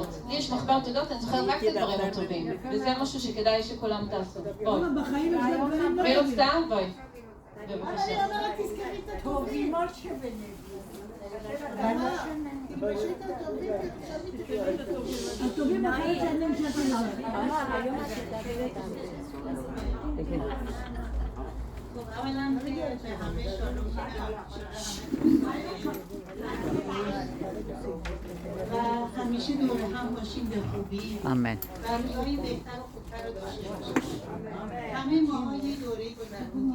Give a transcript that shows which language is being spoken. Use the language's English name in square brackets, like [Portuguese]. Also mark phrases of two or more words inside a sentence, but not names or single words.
[Hebrew] לי יש מחברת תודות, אני זוכרת רק את הדברים הטובים. וזה משהו שכדאי שכולם תעשו. בואי. מי רוצה? בואי. בבקשה. אני אומרת, תזכרי את הטובים. הטובים אחרי שאינם שאתה [Persian] اولا که به همه شادی و همیشه دور هم باشیم به خوبی آمین. و روزهای بهتر و خوبتر رو داشته باشیم. همه ماها یه دوره گذروندیم.